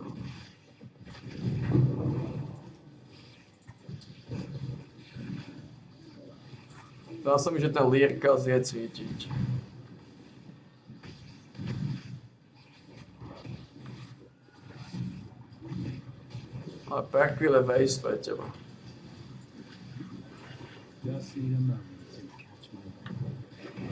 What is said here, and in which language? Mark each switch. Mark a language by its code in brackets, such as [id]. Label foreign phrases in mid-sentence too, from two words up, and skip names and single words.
[sk] Zdá sa mi, že ten Lirka je cítiť. Ale Perquil je waste pre teba. [en] Just need a moment to catch my breath.